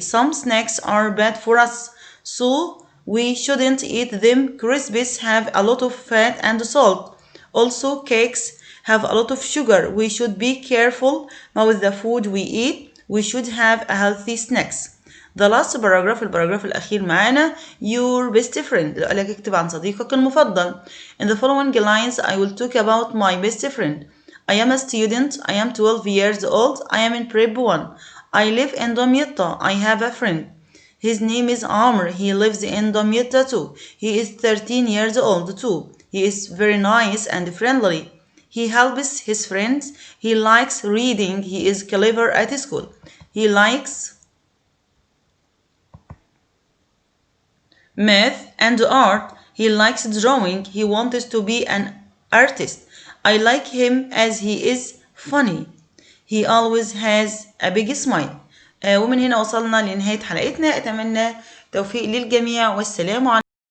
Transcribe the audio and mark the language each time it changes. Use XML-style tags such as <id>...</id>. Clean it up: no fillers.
<en>Some snacks are bad for us, so we shouldn't eat them. Crisps have a lot of fat and salt. Also, cakes have a lot of sugar. We should be careful with the food we eat. We should have a healthy snacks. The last paragraph</en> <ar>الباراجراف الأخير معانا</ar> <en>your best friend</en> <ar>اللي قالك اكتب عن صديقك المفضل.</ar> <en>In the following lines I will talk about my best friend. I am a student. I am 12 years old. I am in prep 1. I live in دمياط. I have a friend. His name is Amr. He lives in دمياط too. He is 13 years old too. He is very nice and friendly. He helps his friends. He likes reading. He is clever at school. He likes math and art. He likes drawing. He wants to be an artist. I like him as he is funny. He always has a big smile.</en> <ar>ومن هنا وصلنا لنهاية حلقتنا. أتمنى توفيق للجميع والسلام عليكم.</ar>